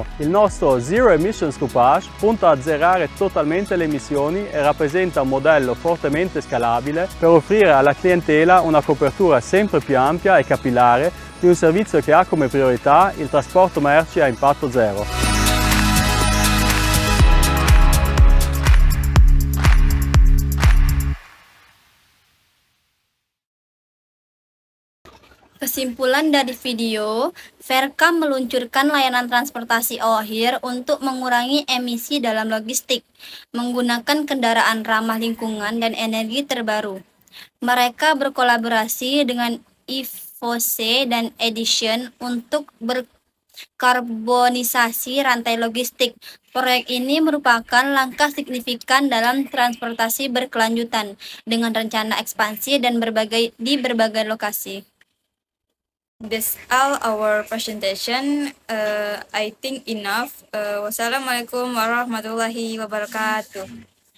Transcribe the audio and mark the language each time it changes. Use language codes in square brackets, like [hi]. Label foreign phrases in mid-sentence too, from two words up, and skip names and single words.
[it] Il nostro Zero Emissions Groupage punta a azzerare totalmente le emissioni e rappresenta un modello fortemente scalabile per offrire alla clientela una copertura sempre più ampia e capillare di un servizio che ha come priorità il trasporto merci a impatto zero. [id] Kesimpulan dari video, Faircam meluncurkan layanan transportasi akhir untuk mengurangi emisi dalam logistik, menggunakan kendaraan ramah lingkungan dan energi terbaru. Mereka berkolaborasi dengan IVOC dan Edison untuk berkarbonisasi rantai logistik. Proyek ini merupakan langkah signifikan dalam transportasi berkelanjutan dengan rencana ekspansi dan di berbagai lokasi. [en] That's all our presentation. I think enough. [ar] والسلام عليكم ورحمة الله وبركاته.